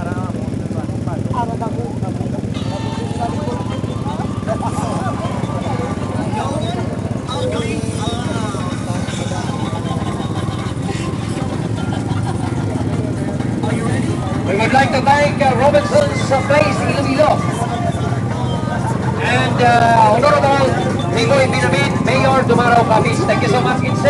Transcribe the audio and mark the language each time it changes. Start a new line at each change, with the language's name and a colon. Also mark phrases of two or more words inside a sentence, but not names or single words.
English: We would like to thank Robinson's Place Iloilo and Honorable Nicoy Binamit, Mayor Dumaraw Capiz. Thank you so much, sir.